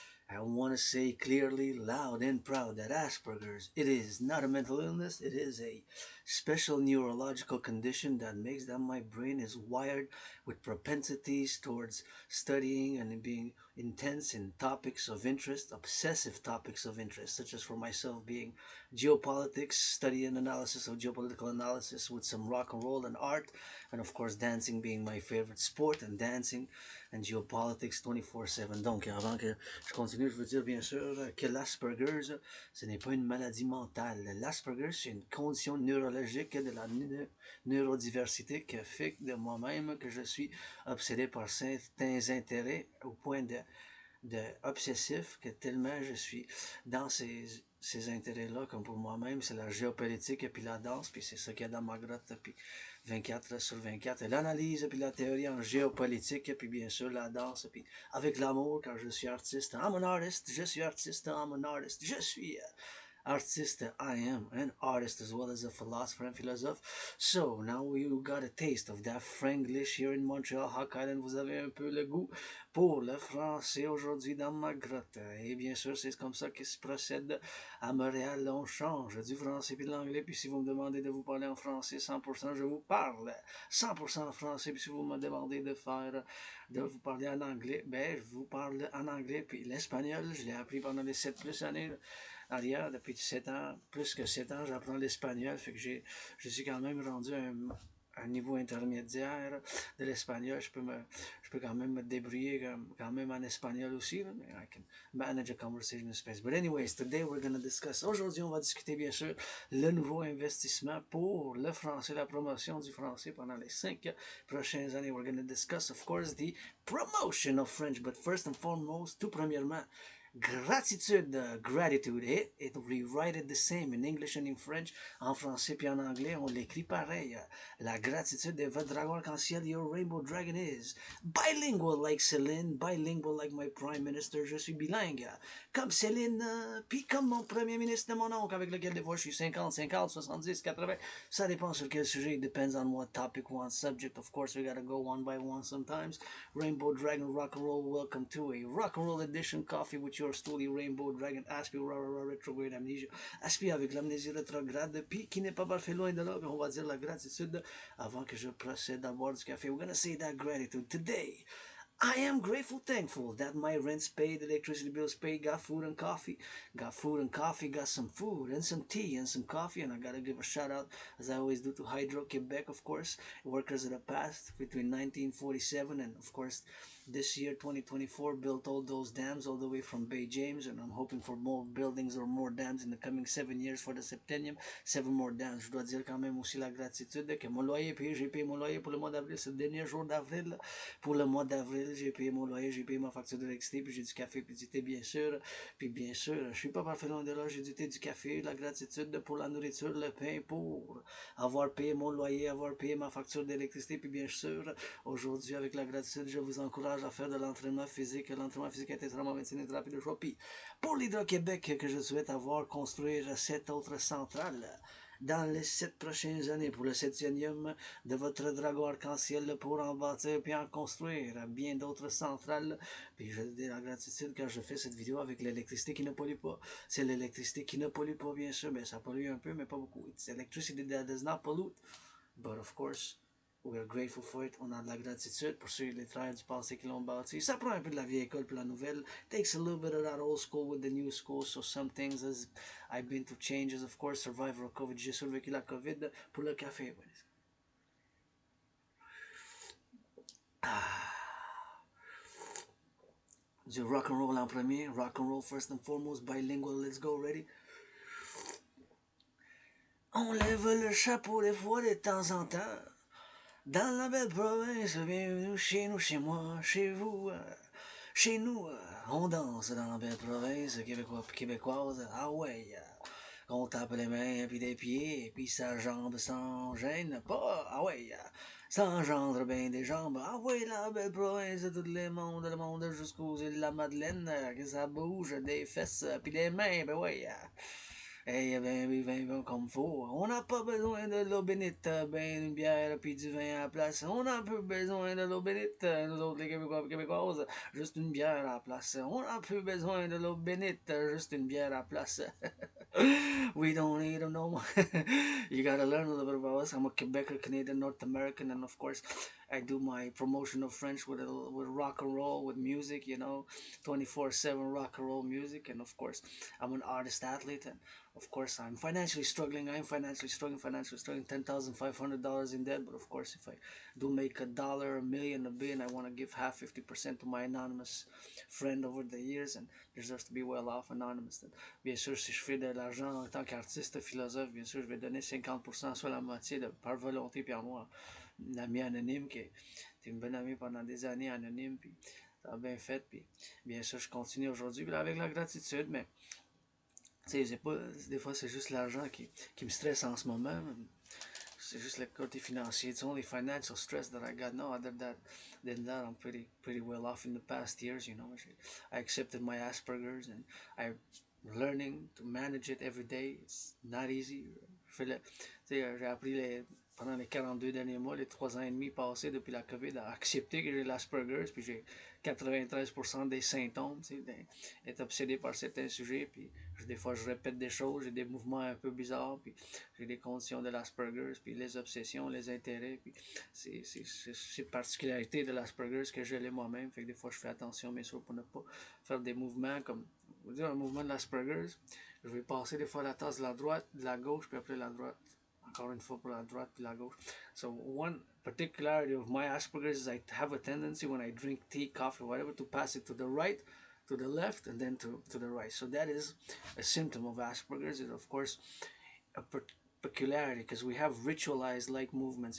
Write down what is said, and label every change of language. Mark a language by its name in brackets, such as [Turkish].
[English] I want to say clearly, loud and proud that Asperger's, it is not a mental illness, it is a special neurological condition that makes that my brain is wired with propensities towards studying and being intense in topics of interest, obsessive topics of interest, such as for myself being geopolitics, study and analysis of geopolitical analysis with some rock and roll and art, and of course dancing being my favorite sport, and dancing and geopolitics 24/7. [French] Donc, avant que je continue, je veux dire bien sûr que l'Asperger's, ce n'est pas une maladie mentale. L'Asperger's, c'est une condition neurologique de la neurodiversité qui fait de moi-même que je suis obsédé par certains intérêts au point de obsessif que tellement je suis dans ces intérêts-là, comme pour moi-même, c'est la géopolitique et puis la danse, puis c'est ça qu'il y a dans ma grotte, puis 24/24, et l'analyse, puis la théorie en géopolitique, et puis bien sûr la danse, puis avec l'amour, quand je suis artiste, [English] I'm an artist, [French] je suis artiste, [English] I'm an artist, [French] je suis artist, [English] I am an artist as well as a philosopher [French] and philosophe. [English] So now you got a taste of that Franglish here in Montreal, Hawk Island. [French] Vous avez un peu le goût pour le français aujourd'hui dans ma grotte. Et bien sûr, c'est comme ça que se procède à Montréal. On change du français puis de l'anglais. Puis si vous me demandez de vous parler en français 100%, je vous parle 100% en français. Puis si vous me demandez de vous parler en anglais, ben je vous parle en anglais. Puis l'espagnol, je l'ai appris pendant les 7 plus années arrière, depuis 7 ans, plus que 7 ans, j'apprends l'espagnol, fait que je suis quand même rendu à un niveau intermédiaire de l'espagnol. Je peux quand même me débrouiller quand même en espagnol aussi. Là, mais [English] I can manage a conversation in space. But anyways, today we're going to discuss. [French] Aujourd'hui, on va discuter bien sûr le nouveau investissement pour le français, la promotion du français pendant les 5 prochaines années. [English] We're going to discuss, of course, the promotion of French. But first and foremost, [French] tout premièrement, [English] gratitude, gratitude. It rewrite the same in English and in French. [French] En français puis en anglais, on l'écrit pareil. La gratitude de votre dragon arc-en-ciel, [English] your rainbow dragon is. Bilingual like Céline, bilingual like my prime minister, [French] je suis bilingue. Comme Céline, puis comme mon premier ministre de mon oncle, avec lequel des fois je suis 50, 50, 70, 80. Ça dépend sur quel sujet. [English] It depends on what topic, what subject. Of course, we gotta go one by one sometimes. Rainbow Dragon Rock and Roll, welcome to a Rock and Roll Edition Coffee with your story Rainbow Dragon Aspie Retrograde Amnesia. [French] Aspie avec l'amnésie rétrograde, puis qui n'est pas parfait loin de là, mais on va dire la gratitude avant que je procède à boire du café. [English] We're gonna say that gratitude today. I am grateful, thankful that my rent's paid, electricity bills paid, got food and coffee, got some food and some tea and some coffee, and I gotta give a shout out, as I always do, to Hydro Quebec, of course, workers of the past between 1947 and, of course, this year 2024 built all those dams all the way from Bay James, and I'm hoping for more buildings or more dams in the coming 7 years for the septennium. 7 more dams. [French] Je dois dire quand même aussi la gratitude que mon loyer payé, j'ai payé mon loyer pour le mois d'avril, c'est le dernier jour d'avril. Pour le mois d'avril, j'ai payé mon loyer, j'ai payé ma facture d'électricité, puis j'ai du café, puis du thé, bien sûr. Puis bien sûr, je suis pas parfait loin de là, j'ai du thé, du café, la gratitude pour la nourriture, le pain, pour avoir payé mon loyer, avoir payé ma facture d'électricité, puis bien sûr, aujourd'hui, avec la gratitude, je vous encourage à faire de l'entraînement physique. L'entraînement physique est extrêmement médecine et thérapie de choix. Puis pour l'Hydro-Québec, que je souhaite avoir construire 7 autres centrales dans les 7 prochaines années pour le septième de votre dragon arc-en-ciel pour en bâtir puis en construire bien d'autres centrales. Puis je dis la gratitude quand je fais cette vidéo avec l'électricité qui ne pollue pas. C'est l'électricité qui ne pollue pas, bien sûr, mais ça pollue un peu, mais pas beaucoup. [English] It's electricity that does not pollute. But of course, we are grateful for it. [French] On a de la gratitude pour ceux les travailleurs du passé qui l'ont bâti. Ça prend un peu de la vieille école pour la nouvelle. [English] Takes a little bit of that old school with the new school. So some things as I've been through changes. Of course, survivor of COVID. [French] J'ai survécu la COVID pour le café. Du rock and roll en premier. [English] Rock and roll first and foremost. Bilingual. Let's go. Ready? [French] On lève le chapeau des fois de temps en temps. Dans la belle province, bienvenue chez nous, chez moi, chez vous. Chez nous, on danse dans la belle province québécoise. Ah ouais. qu'on tape les mains puis des pieds, puis sa jambe sans gêne, pas, ah ouais, ça engendre bien des jambes, ah ouais, la belle province de tout le monde jusqu'aux îles de la Madeleine, que ça bouge des fesses puis des mains, ben ouais, hey, ben, comme faut. On n'a pas besoin de l'eau bénite, ben une bière puis du vin à la place. On a peu besoin de l'eau bénite, nous autres les Québécois Québécoises, juste une bière à la place. On a peu besoin de l'eau bénite, juste une bière à la place. [English] We don't need them no more. You gotta learn a little bit about us. I'm a Quebecer, Canadian, North American, and of course, I do my promotion of French with rock and roll, with music, 24/7 rock and roll music, and of course, I'm an artist athlete, and of course, I'm financially struggling. I'm financially struggling. $10,500 in debt, but of course, if I do make a dollar, a million, a billion, I want to give half, 50% to my anonymous friend over the years, and deserves to be well off anonymous. Then. [French] Bien sûr, si je fais de l'argent en tant qu'artiste, philosophe, bien sûr, je vais donner 50%, soit la moitié par volonté, puis en moi, un ami anonyme qui était une bonne amie pendant des années anonyme, puis ça a bien fait, puis bien sûr, je continue aujourd'hui, avec la gratitude, mais tu sais, pas, des fois, c'est juste l'argent qui me stresse en ce moment. C'est juste le côté financier. [English] It's only financial stress that I got. No, other than that, I'm pretty well off in the past years. I accepted my Asperger's and I'm learning to manage it every day. It's not easy. [French] J'ai appris pendant les 42 derniers mois, les 3 ans et demi passés depuis la COVID, à accepter que j'ai l'Asperger's, puis j'ai 93% des symptômes, d'être obsédé par certains sujets, puis des fois je répète des choses, j'ai des mouvements un peu bizarres, puis j'ai des conditions de l'Asperger's, puis les obsessions, les intérêts, puis c'est particularité de l'Asperger's que je l'ai moi-même, fait que des fois je fais attention, bien sûr, pour ne pas faire des mouvements comme, on va dire un mouvement de l'Asperger's, je vais passer des fois la tasse de la droite, de la gauche, puis après la droite, encore une fois pour la droite, puis la gauche. [English] So one particularity of my Asperger's is I have a tendency when I drink tea, coffee, whatever, to pass it to the right, to the left, and then to the right. So that is a symptom of Asperger's. It of course a peculiarity because we have ritualized like movements.